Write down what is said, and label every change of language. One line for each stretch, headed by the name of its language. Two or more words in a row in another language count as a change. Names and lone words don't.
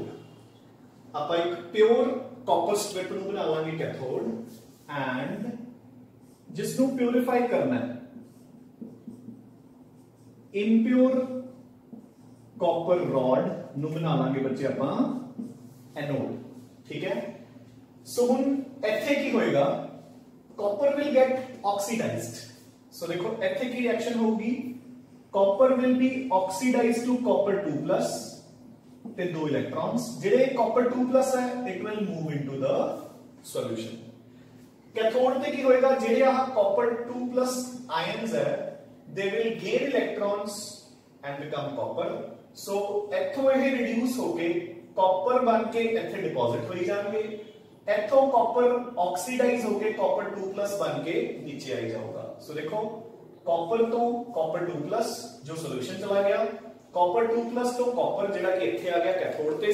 Punjabi: ਆਪਾਂ ਇੱਕ
English: pure copper strip
Punjabi: ਨੂੰ ਬਣਾ ਲਾਂਗੇ
English: cathode and
Punjabi: ਜਿਸ ਨੂੰ ਪਿਉਰੀਫਾਈ ਕਰਨਾ ਹੈ
English: impure copper rod
Punjabi: ਨੂੰ ਬਣਾ ਲਾਂਗੇ ਬੱਚੇ ਆਪਾਂ ਐਨੋਡ. ਠੀਕ ਹੈ, ਸੋ ਹੁਣ ਇੱਥੇ ਕੀ ਹੋਏਗਾ?
English: copper will get oxidized. so देखो
Punjabi: ਇੱਥੇ ਕੀ ਰਿਐਕਸ਼ਨ ਹੋਊਗੀ?
English: copper will be oxidized to copper 2+
Punjabi: ਤੇ ਦੋ
English: ਇਲੈਕਟ੍ਰॉन्स ਜਿਹੜੇ copper 2+ ਹੈ it will move into the solution.
Punjabi: ਕੈਥੋਡ ਤੇ ਕੀ ਹੋਏਗਾ? ਜਿਹੜੇ ਆਹ
English: copper 2+ ions ਹੈ they will gain electrons and become copper.
Punjabi: so ਇੱਥੋਂ ਇਹ ਰਿਡਿਊਸ ਹੋ ਕੇ copper ਬਣ ਕੇ ਇੱਥੇ ਡਿਪੋਜ਼ਿਟ ਹੋਈ ਜਾਣਗੇ. ਇੱਥੋਂ copper oxidize ਹੋ ਕੇ copper 2+ ਬਣ ਕੇ ਨੀਚੇ ਆਈ ਜਾਊਗਾ. ਸੋ ਦੇਖੋ copper ਤੋਂ copper 2+ ਜੋ ਸੋਲੂਸ਼ਨ ਚਲਾ ਗਿਆ, copper 2+ ਤੋਂ copper ਜਿਹੜਾ ਕਿ ਇੱਥੇ ਆ ਗਿਆ ਕੈਥੋਡ ਤੇ.